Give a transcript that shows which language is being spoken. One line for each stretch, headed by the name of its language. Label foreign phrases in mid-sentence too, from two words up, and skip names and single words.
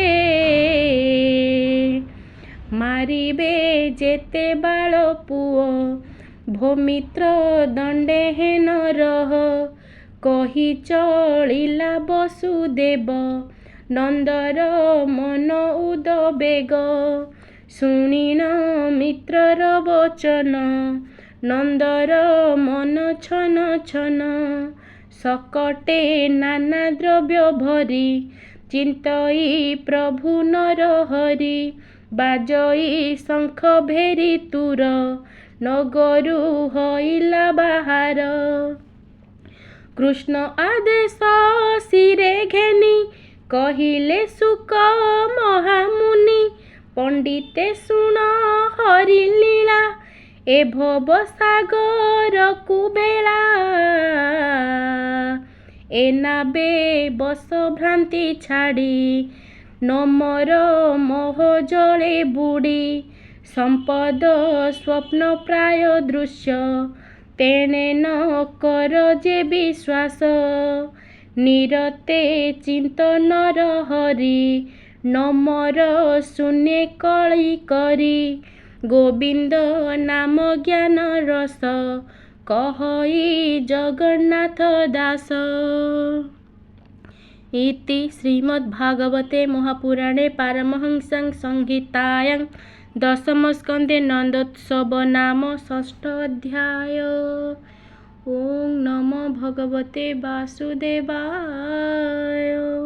Odia: ମାରିବେ ଯେତେ ବାଳ ପୁଅ ଭୂମିତ୍ର ଦଣ୍ଡେ ହେନ ରହ କହି ଚଳିଲା ବସୁଦେବ ନନ୍ଦର ମନ ଉଦବେଗ ଶୁଣିଣ ମିତ୍ରର ବଚନ ନନ୍ଦର ମନ ଛନ ଛନ ସକଟେ ନାନା ଦ୍ରବ୍ୟ ଭରି ଚିନ୍ତଇ ପ୍ରଭୁ ନର ହରି ବାଜଇ ଶଙ୍ଖ ଭେରୀ ତୁର ନଗରୁ ହଇଲା ବାହାର କୃଷ୍ଣ ଆଦେଶ ଶିରେ ଘେନି କହିଲେ ଶୁକ ମହାମୁନି ପଣ୍ଡିତେ ଶୁଣ ହରି ଲୀଳା ଏ ଭବ ସାଗର କୁବେଳା ଏ ନାବେ ବସ ଭ୍ରାନ୍ତି ଛାଡ଼ି ନମର ମୋହ ଜଳେ ବୁଡ଼ି ସମ୍ପଦ ସ୍ୱପ୍ନ ପ୍ରାୟ ଦୃଶ୍ୟ ତେଣେ ନ କର ଯେ ବିଶ୍ୱାସ ନିରତେ ଚିନ୍ତନର ହରି ନମର ଶୂନ୍ୟ କଳି କରି ଗୋବିନ୍ଦ ନାମ ଜ୍ଞାନ ରସ କହଇ ଜଗନ୍ନାଥ ଦାସ।
Sanskrit: इति श्रीमद्भागवते महापुराणे पारमहंस्यां संहितायां दशमस्कन्धे नन्दोत्सव नाम षष्ठ अध्याय। ओं नमो भगवते वासुदेवाय।